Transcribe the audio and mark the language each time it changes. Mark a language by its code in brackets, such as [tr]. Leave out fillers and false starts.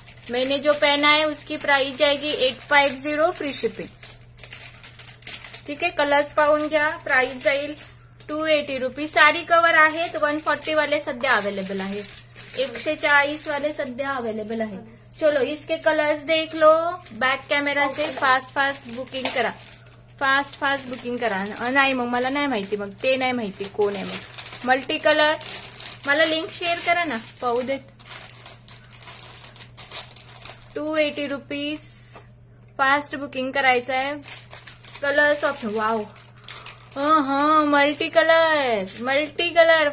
[hi] मैंने जो पहना है उसकी प्राइस जाएगी 850 फ्री शिपिंग. [mr] ठीक आहे, कलर्स पाहून घ्या. प्राइस जाईल 280 रुपीज. साडी कव्हर आहेत. 140 वाले सध्या अवेलेबल आहेत. 140 वाले सध्या अवेलेबल आहेत. [hi] चलो इसके कलर्स देख लो बैक कैमरा से. [mr] फास्ट फास्ट बुकिंग करा, फास्ट फास्ट बुकिंग करा. नाही मग मला नाही माहिती, मग ते नाही माहिती कोण आहे. मग मल्टी कलर मला लिंक शेअर करा ना, पाहू देत. 280 रुपीज. फास्ट बुकिंग करायचं आहे. Colours of wow. Multi colour, multi colour.